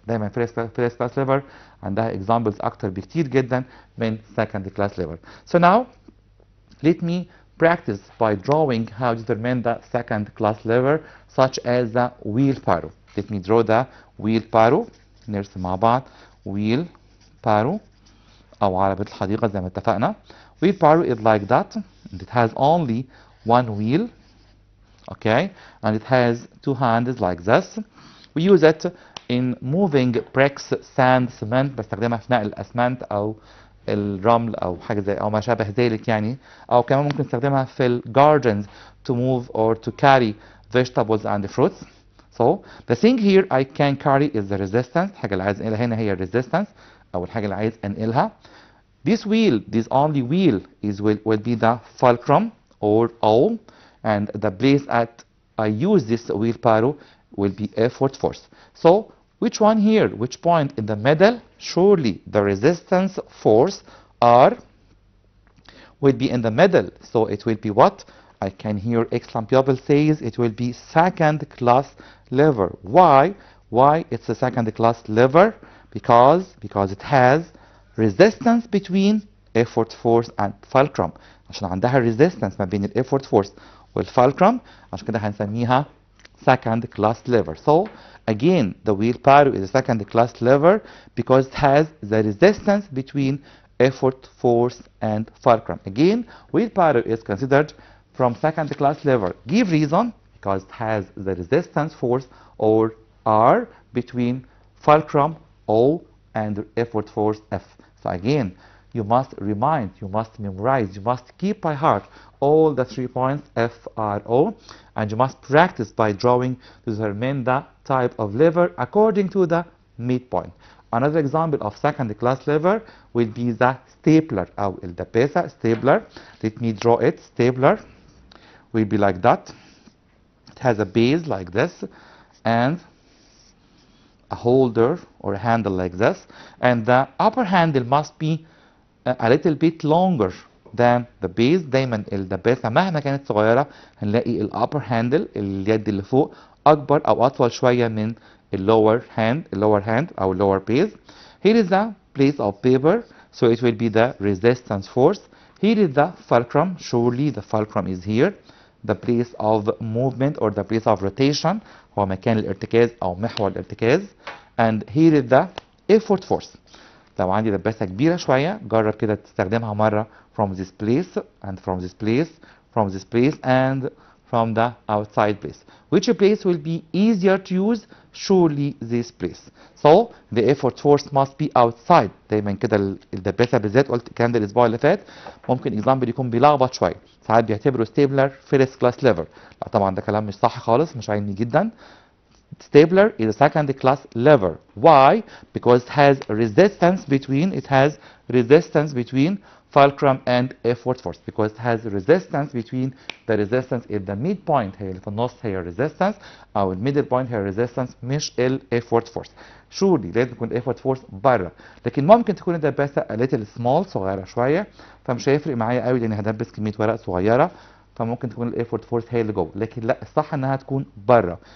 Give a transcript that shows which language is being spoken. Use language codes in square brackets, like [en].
[ar] دايما first class lever عندها examples أكتر بكتير جدا من second class lever. [en] So now let me practice by drawing how to determine the second class lever such as the wheelbarrow. Let me draw the wheelbarrow. [ar] نرسم مع بعض wheelbarrow أو عربة الحديقة زي ما اتفقنا. [en] Wheelbarrow is like that, and it has only one wheel, okay, and it has two handles like this. We use it in moving bricks, sand, cement. [ar] بستخدمها في نقل الأسمنت أو الرمل أو حاجة زي أو ما شابه ذلك يعني. أو كمان ممكن نستخدمها في ال [en] gardens to move or to carry vegetables and fruits. So the thing here I can carry is the resistance. [ar] الحاجة اللي عايز أنقلها هنا هي resistance أو الحاجة اللي عايز أنقلها. [en] This wheel, this only wheel will be the fulcrum or O, and the place at I use this wheelbarrow will be effort force. So which one here? Which point in the middle? Surely the resistance force R will be in the middle. So it will be what? I can hear excellent pupil says it will be second class lever. Why? Why it's a second class lever? Because it has resistance between effort force and fulcrum. [ar] عشان عندها [en] resistance ما بين ال effort force [ar] والفالكرم، عشان كده هنسميها second class lever. [en] So again the wheelbarrow is a second class lever because it has the resistance between effort force and fulcrum. Again, wheelbarrow is considered from second class lever. Give reason, because it has the resistance force or R between fulcrum O and effort force F. So again, you must remind, you must memorize, you must keep by heart all the 3 points F, R, O, and you must practice by drawing to determine the type of lever according to the midpoint. Another example of second class lever will be the stapler [ar] أو الدباسة [en] stapler. Let me draw it. Stapler will be like that. It has a base like this and a holder or a handle like this, and the upper handle must be a little bit longer than the base. [ar] دايما الدباسة مهما كانت صغيرة هنلاقي الupper handle اليد اللي فوق أكبر أو أطول شوية من lower hand أو lower base. [en] Here is the place of paper, so it will be the resistance force. Here is the fulcrum. Surely the fulcrum is here. The place of movement or the place of rotation [ar] هو مكان الارتكاز أو محور الارتكاز. [en] And here is the effort force. [ar] لو عندي دباسة كبيرة شوية جرب كده تستخدمها مرة [en] from this place and from this place, from this place and from the outside place. Which place will be easier to use? Surely this place. So the effort force must be outside. [ar] دايما كده الدباسة بالذات قلت الكلام ده الأسبوع اللي فات ممكن example يكون بيلخبط شوية. ساعات بيعتبروا stapler first class lever. لا طبعا ده كلام مش صح خالص، مش علمي جدا. [en] Stapler is a second class lever. Why? Because it has resistance between fulcrum and effort force. Because it has resistance between the resistance in the midpoint [ar] هي اللي في النص هي resistance أو الميدل بوينت هي resistance مش ال effort force. Surely لازم تكون effort force بره، لكن ممكن تكون الدباسة [en] a little small [ar] صغيرة شوية فمش هيفرق معايا قوي لأني هدبس كمية ورق صغيرة، فممكن تكون الايفورت فورس هي اللي جوه، لكن لا الصح انها تكون بره.